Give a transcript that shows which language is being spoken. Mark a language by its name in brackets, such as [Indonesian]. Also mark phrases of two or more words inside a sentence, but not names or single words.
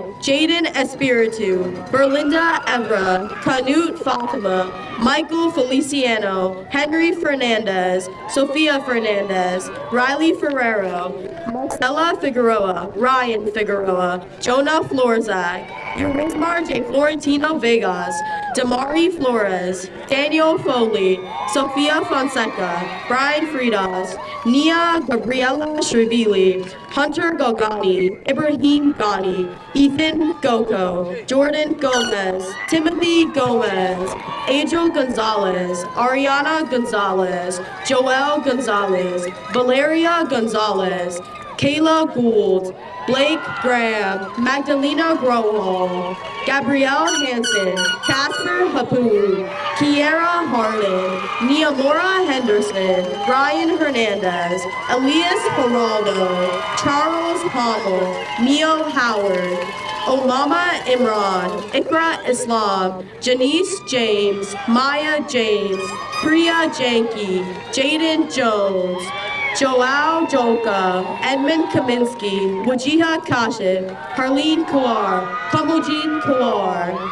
[English] Jaden Espiritu, Berlinda Evra, Canute Fatima, Michael Feliciano, Henry Fernandez, Sofia Fernandez, Riley Ferrero, Marcella Figueroa, Ryan Figueroa, Jonah Florzak, Yurismar J. Florentino Vegas, Damari Flores, Daniel Foley, Sofia Fonseca, Brian Fridas, Nia Gabriela Shrivili, Hunter Gogani, Ibrahim Ghani, Ethan Goko, Jordan Gomez, Timothy Gomez, Angel Gonzalez, Ariana Gonzalez, Joel Gonzalez, Valeria Gonzalez, Kayla Gould, Blake Graham, Magdalena Grohol, Gabrielle Hansen, Casper Hapu, Kiera Harlan, Niamora Henderson, Ryan Hernandez, Elias Geraldo, Charles Pommel, Neo Howard, Olama Imran, Ikra Islam, Janice James, Maya James, Priya Janki, Jaden Jones, Joao Joka, Edmund Kaminsky, Wajiha Kashif, Harleen Kawar, Kamojin Kawar.